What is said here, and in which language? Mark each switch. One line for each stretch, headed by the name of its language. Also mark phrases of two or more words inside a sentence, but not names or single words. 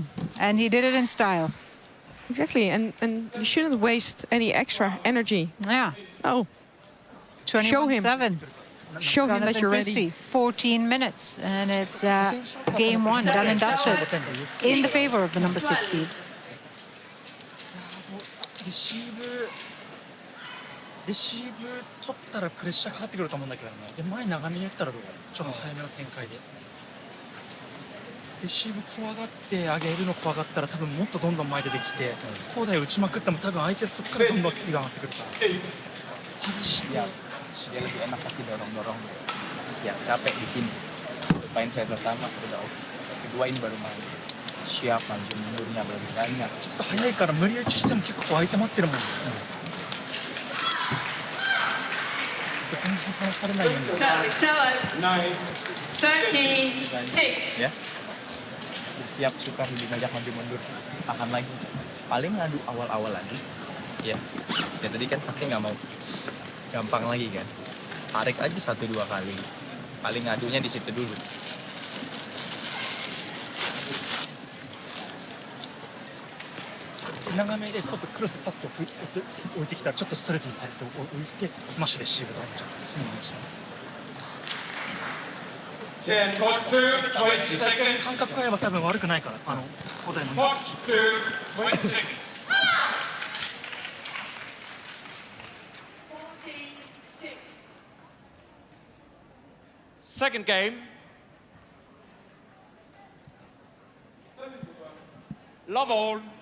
English: And he did it in style. Exactly. And you shouldn't waste any extra energy. Yeah. Oh. Show him. 21-7. Show him that you're ready. 14 minutes. And it's game 1, done and dusted. In the favor of the number 6 seed.
Japanese: レシーブ取ったらプレッシャーかかってくると思うんだけどね。で前長めに打ったらどうか。ちょっと早めの展開で。レシーブ怖がって上げるの怖がったら多分もっとどんどん前でできて、高台打ちまくっても多分相手そこからどんどんスピード上がってくるから。外して。
Indonesian: Dia lebih enak pasti dorong-dorong. Siap, capek di sini. Main set pertama udah oke. Keduain baru main. Siap, maju mundurnya lebih banyak.
Japanese: ちょっと早いから無理打ちしても結構相手待ってるもん。前半離されないように。
Indonesian: Ya. Bersiap suka lebih banyak maju mundur. Tahan lagi. Paling ngadu awal-awal lagi. Ya. Ya tadi kan pasti nggak mau. Gampang lagi kan. Tarik aja 1-2 kali. Paling ngadunya di situ dulu. Nah,
Japanese: 長めでクロスパッと置いてきたらちょっとストレートにパッと置いてスマッシュレシーブとちょっとスムーズに感覚が合えば多分悪くないから古代の
English: Second game. Love all.